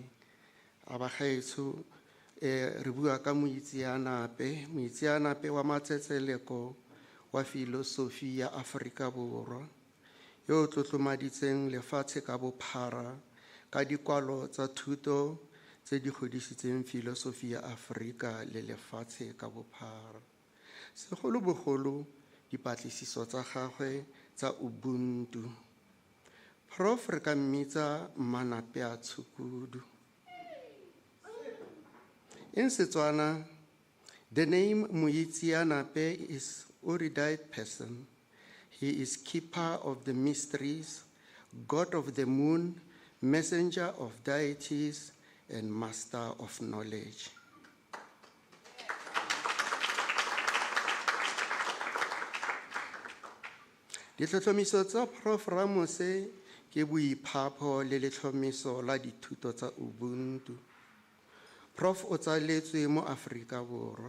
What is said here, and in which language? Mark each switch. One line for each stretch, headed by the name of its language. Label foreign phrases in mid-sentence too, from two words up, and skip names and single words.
Tswana: A ba gaetsho re bua ka moitseanape wa matsetseleko wa filosofi ya Afrika Borwa yo tlotlomaditseng lefatshe ka bophara ka dikwalo tsa thuto tse di godisitseng filosofi ya Afrika le lefatshe ka bophara. Segolobogolo dipatlisiso tsa gagwe tsa Ubuntu. Prof re ka mmitsa Mmanape a Tshukudu.
English: In Setswana, the name Moitsianape is erudite person. He is keeper of the mysteries, god of the moon, messenger of deities, and master of knowledge.
Tswana: Ditlhotlhomiso tsa Prof Ramose ke boiphapho le letlhomiso la dithuto tsa Ubuntu. Prof o tsaletswe mo Afrika Borwa.